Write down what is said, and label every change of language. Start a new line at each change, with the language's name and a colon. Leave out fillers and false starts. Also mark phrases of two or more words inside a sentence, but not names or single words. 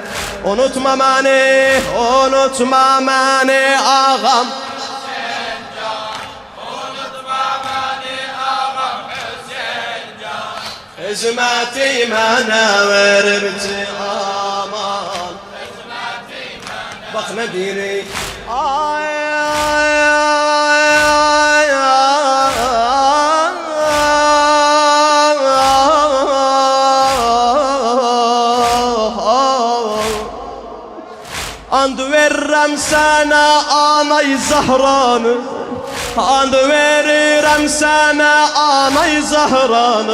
Azerbaijani: Unutma məni, unutma məni ağam Hüseyin can. Unutma məni ağam Hüseyin can. Hizmeti mənə veribdi aman, hizmeti mənə.
Turkish: Bak ne diri. Ay ay ay ay.
Azerbaijani: And veririm sana anay Zahranı, and veririm sana anay Zahranı.